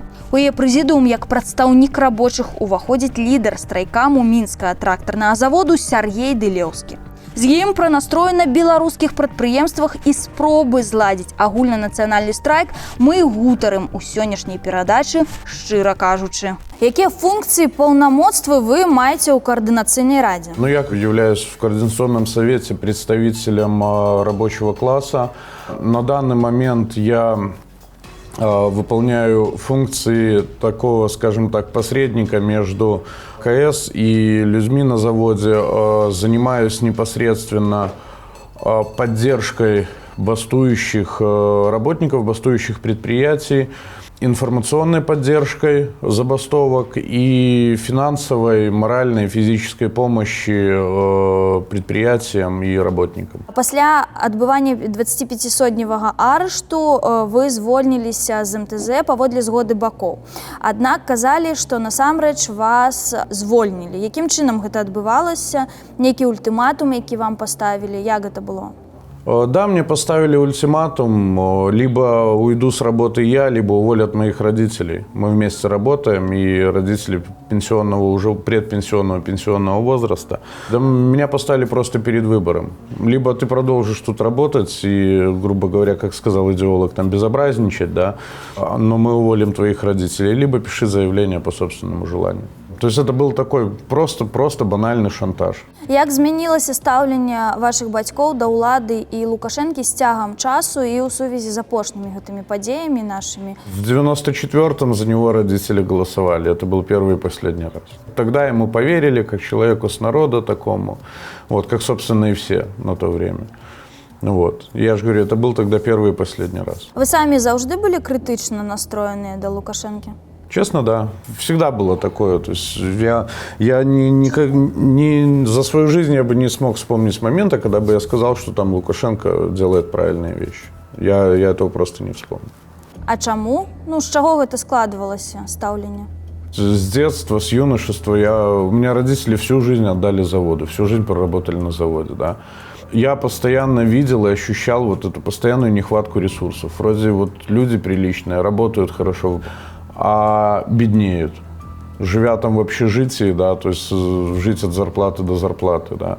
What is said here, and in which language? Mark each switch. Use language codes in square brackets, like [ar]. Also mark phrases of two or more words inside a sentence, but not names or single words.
[be] У яе прэзідыум як прадстаўнік рабочых уваходзіць лідар страйкаму мінскага трактарнага заводу Сяргей Дылеўскі. З ім пра настрой на беларускіх прадпрыемствах і спробы зладзіць агульнанацыянальны страйк мы гутарым у сённяшняй перадачы, шчыра кажучы. Якія функцыі паўнамоцтвы вы маеце ў координационной раде? [ru] Ну, я являюсь в Координационном совете представителем рабочего класса. На данный момент я выполняю функции такого, скажем так, посредника между КС и людьми на заводе. Занимаюсь непосредственно поддержкой бастующих работников, бастующих предприятий, информационной поддержкой забастовок и финансовой, моральной, физической помощи предприятиям и работникам. Пасля адбывання 25-сотневага арышту вы звольніліся з МТЗ паводле згоды бакоў. Аднак казалі, што насамрэч вас звольнілі. Якім чынам гэта адбывалася? Нейкі ультыматум, які вам паставілі? Як гэта было? Да, мне поставили ультиматум, либо уйду с работы я, либо уволят моих родителей. Мы вместе работаем, и родители пенсионного, уже предпенсионного, пенсионного возраста. Да, меня поставили просто перед выбором. Либо ты продолжишь тут работать и, грубо говоря, как сказал идеолог, там безобразничать, да, но мы уволим твоих родителей, либо пиши заявление по собственному желанию. То есть это был такой просто банальный шантаж. [be] Як змянілася стаўленне вашых бацькоў да ўлады і Лукашэнкі з цягам часу і ў сувязі з апошнімі гэтымі падзеямі нашими? [ru] В 94-м за него родители голосовали. Это был первый и последний раз. Тогда ему поверили, как человеку с народа такому. Вот, как, собственно, и все на то время. Вот. Я же говорю, это был тогда первый и последний раз. [be] Вы самі заўжды былі крытычна настроеныя да Лукашэнкі? [ru] Честно, да. Всегда было такое. То есть я за свою жизнь я бы не смог вспомнить момента, когда бы я сказал, что там Лукашенко делает правильные вещи. Я этого просто не вспомню. [be] А чаму? Ну, з чаго гэта складывалася стаўленне? [ru] С детства, с юношества у меня родители всю жизнь отдали заводу, всю жизнь проработали на заводе, да. Я постоянно видел и ощущал вот эту постоянную нехватку ресурсов. Вроде вот люди приличные, работают хорошо, а беднеют, живя там в общежитии, да, то есть жить от зарплаты до зарплаты, да.